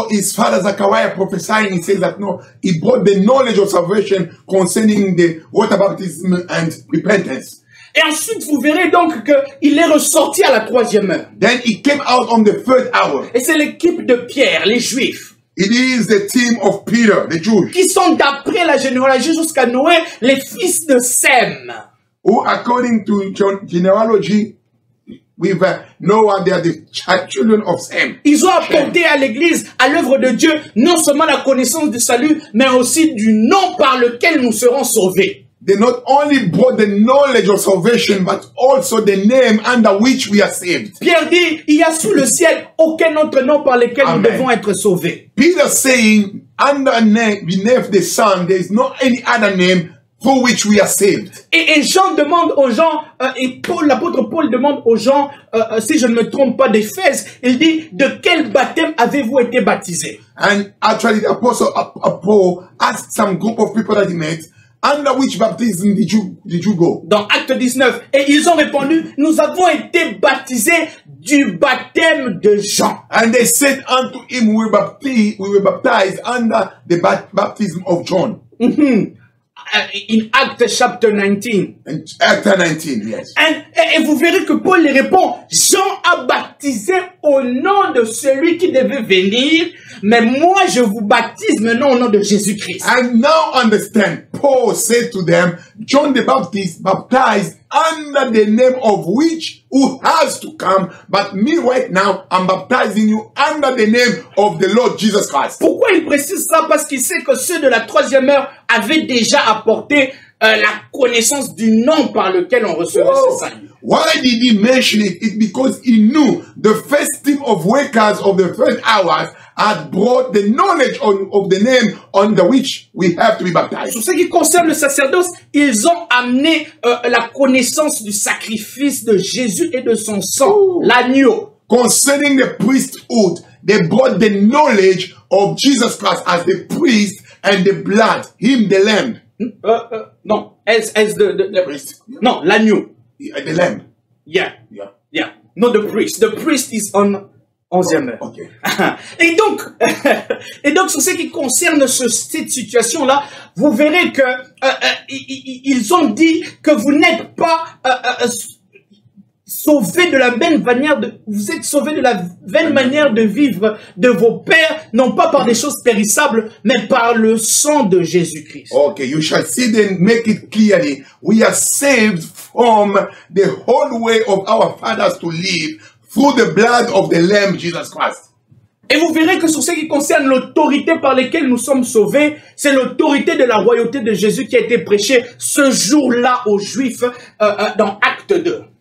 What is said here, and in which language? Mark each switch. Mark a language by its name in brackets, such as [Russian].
[English] So his father Zachariah prophesying, he says that no, he brought the knowledge of salvation concerning the water baptism and repentance. [French] Et ensuite, vous verrez donc qu'il est ressorti à la 3e heure. [English] Then he came out on the third hour. [French] Et c'est l'équipe de Pierre, les Juifs, [English] It is the team of Peter, the Jews, [French] qui sont d'après la généalogie jusqu'à Noé, les fils de Sem. [English] who according to genealogy with Noah. They are the children of Sam. [French] Ils ont apporté à l'église, à l'œuvre de Dieu, non seulement la connaissance du salut, mais aussi du nom par lequel nous serons sauvés. [English] They not only brought the knowledge of salvation, but also the name under which we are saved. [French] Pierre dit, il y a sous le ciel aucun autre nom par lequel nous devons être sauvés. [English] Peter saying, under name, beneath the sun, there is no any other name through which we are saved. [French] Et Jean demande aux gens, et Paul, l'apôtre Paul demande aux gens, si je ne me trompe pas d'Éphèse, il dit, de quel baptême avez-vous été baptisés? [English] And actually the apostle Paul asked some group of people that he met, under which baptism did you go? [French] Dans Acte 19. Et ils ont répondu, nous avons été baptisés du baptême de Jean. [English] And they said unto him, we were baptized under the baptism of John. In Acte chapter 19. In Acte 19, yes. [French] Et vous verrez que Paul les répond, Jean a baptisé au nom de celui qui devait venir, mais moi je vous baptise maintenant au nom de Jésus-Christ. [English] And now understand, Paul said to them, John the Baptist baptized under the name of which who has to come, but me right now, I'm baptizing you under the name of the Lord Jesus Christ. [French] Pourquoi il précise ça? Parce qu'il sait que ceux de la troisième heure avaient déjà apporté la connaissance du nom par lequel on recevait ce salut. [English] Why did he mention it? It's because he knew the first team of workers of the first hours had brought the knowledge of the name under which we have to be baptized. [French] Sur ce qui concerne le sacerdoce, ils ont amené la connaissance du sacrifice de Jésus et de son sang, l'agneau. [English] Concerning the priesthood, they brought the knowledge of Jesus Christ as the priest and the blood, him the lamb. Non, as the priest. [French] Non, l'agneau. [English] The lamb. Yeah. Not the priest. The priest is on [French] 11e heure. [English] Okay. [French] Et donc, sur ce qui concerne cette situation-là, vous verrez que ils ont dit que vous n'êtes pas sauvés de la même manière vous êtes sauvés de la même manière de vivre de vos pères, non pas par des choses périssables, mais par le sang de Jésus-Christ. [English] Okay, you shall see then make it clearly. We are saved from the whole way of our fathers to live through the blood of the Lamb, Jesus Christ. [French] Et vous verrez que sur ce qui concerne l'autorité par laquelle nous sommes sauvés, c'est l'autorité de la royauté de Jésus qui a été prêchée ce jour-là aux Juifs dans Acte 2.